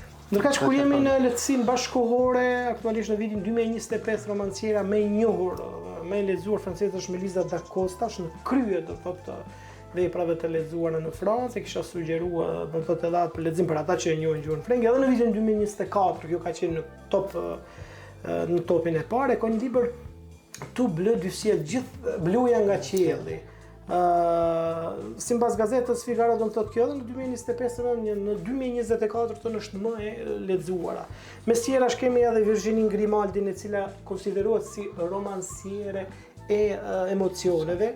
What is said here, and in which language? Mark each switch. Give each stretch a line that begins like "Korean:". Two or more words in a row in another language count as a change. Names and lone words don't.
Albanian: Ndërkaq kur jemi në lehtësinë bashkëkohore, aktualisht në vitin 2025 romanciera më e njohur, më e lexuar franceze është Melisa da Costa, në krye do thotë veprave të lexuara në Francë, kisha sugjeruar do thotë edhe për lexim për ata që e njohin gjuhën frenge, edhe në vitin 2024, kjo ka qenë në topin e parë, ka një libër Tout bleu du ciel, gjithë bluja nga qielli. Sipas gazetës Figaro do të thotë kjo edhe në 2025, në 2024 tonë është më e lexuara. Mes tjerash kemi edhe Virginie Grimaldin, e cila konsiderohet si romanciere e emocioneve.